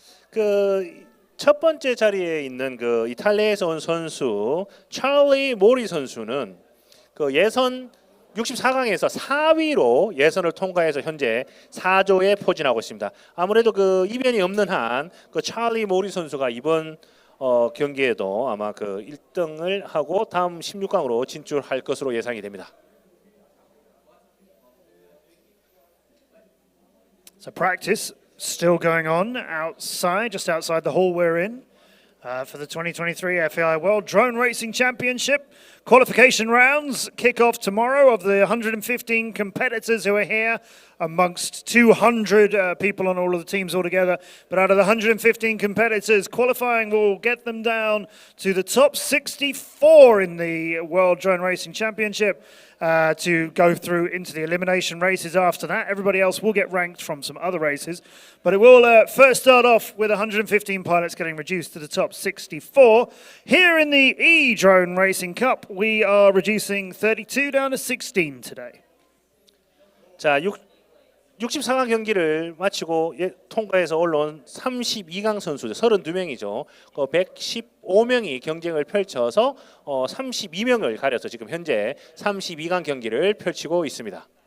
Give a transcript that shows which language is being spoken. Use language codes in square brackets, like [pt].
[ko] 그 첫 번째 자리에 있는 그 이탈리아에서 온 선수 찰리 모리 선수는 그 예선 64강에서 4위로 예선을 통과해서 현재 4조에 포진하고 있습니다. 아무래도 그 이변이 없는 한 그 찰리 모리 선수가 이번 경기에도 아마 그 1등을 하고 다음 16강으로 진출할 것으로 예상이 됩니다. [en] So practice still going on outside, just outside the hall we're in, for the 2023 FAI World Drone Racing Championship. Qualification rounds kick off tomorrow of the 115 competitors who are here, amongst 200 people on all of the teams altogether. But out of the 115 competitors, qualifying will get them down to the top 64 in the World Drone Racing Championship to go through into the elimination races after that. Everybody else will get ranked from some other races. But it will first start off with 115 pilots getting reduced to the top 64. Here in the E-Drone Racing Cup, we are reducing 32 down to 16 today. [ko] 자, 64강 경기를 마치고 통과해서 올라온 32강 선수들 32명이죠. 115명이 경쟁을 펼쳐서 32명을 가려서 지금 현재 32강 경기를 펼치고 있습니다.